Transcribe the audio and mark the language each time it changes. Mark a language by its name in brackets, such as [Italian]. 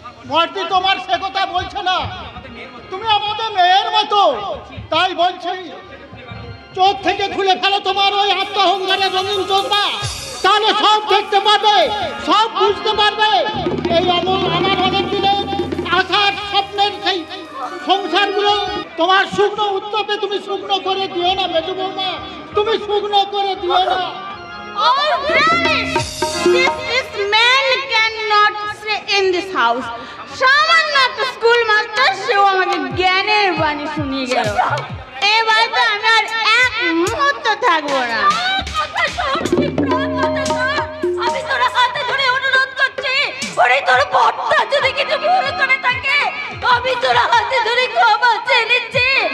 [Bangla] মর্তি তোমার সে কথা বলছে না, তুমি আমাদের মেয়ের মতো, তাই বলছি চোখ থেকে খুলে ফেলো তোমার ওই আত্মহংকারের রঙিন চোখটা, তাহলে সব দেখতে পাবে, সব বুঝতে পারবে। এই অমল আমার অনেক দিনের আশার স্বপ্নের সেই সংসারগুলো তোমার শুকনো উত্তপে তুমি শুকনো করে দিও না মেজো বৌমা, তুমি শুকনো করে দিও না। [English] Oh, this man cannot stay in this house. [Bangla] সামান্য একটা স্কুল মাস্টার, সেও আমাকে জ্ঞানের বাণী শুনিয়ে গেল। এই বাড়িতে আমি আর এক মুহূর্ত থাকবো না। আমি তোর হাতে ধরে অনুরোধ করছি, ওরে তোর বড়টা যদি কিছু ভুল করে থাকে, আমি তোর হাতে ধরে ক্ষমা চেয়ে নিচ্ছি।